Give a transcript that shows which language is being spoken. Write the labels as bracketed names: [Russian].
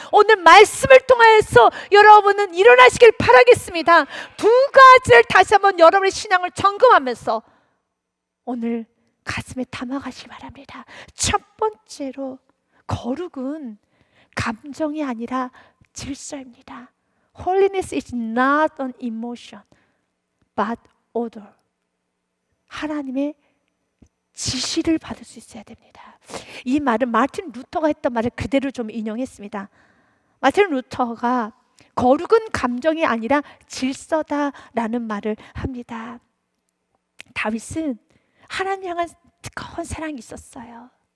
[Korean] 오늘 말씀을 통하여서 여러분은 일어나시길 바라겠습니다. 2가지를 다시 한번 여러분의 신앙을 점검하면서 오늘 가슴에 담아가시기 바랍니다. 첫 번째로, 거룩은 감정이 아니라 질서입니다. [English] Holiness is not an emotion, but order. [Korean] 하나님의 지시를 받을 수 있어야 됩니다. 이 말은 마틴 루터가 했던 말을 그대로 좀 인용했습니다. 마틴 루터가 거룩은 감정이 아니라 질서다라는 말을 합니다. 다윗은 하나님 향한 뜨거운 사랑이 있었어요.